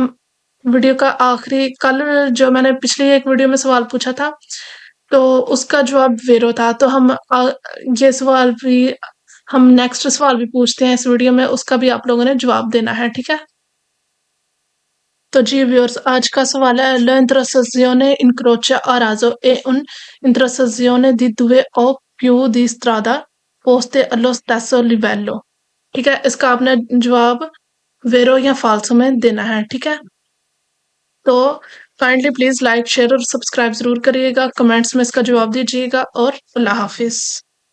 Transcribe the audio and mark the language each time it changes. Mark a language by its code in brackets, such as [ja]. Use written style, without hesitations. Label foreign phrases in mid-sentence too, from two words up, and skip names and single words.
[hi] वीडियो का आखिरी कल जो मैंने पिछली एक वीडियो में सवाल पूछा था तो उसका जवाब वेरो था तो ये सवाल भी हम नेक्स्ट सवाल भी पूछते हैं इस वीडियो में उसका भी आप लोगों ने जवाब देना है ठीक है तो जी व्यूअर्स आज का सवाल है [it] l'intersezione incrocia a raso e un'intersezione di due o più di strada poste allo stesso livello [hi] ठीक है इसका आपने जवाब वेरो या फाल्सो में देना है ठीक है तो [en] kindly please like share [hi] और सब्सक्राइब जरूर करिएगा कमेंट्स में इसका जवाब दीजिएगा और अल्लाह हाफिज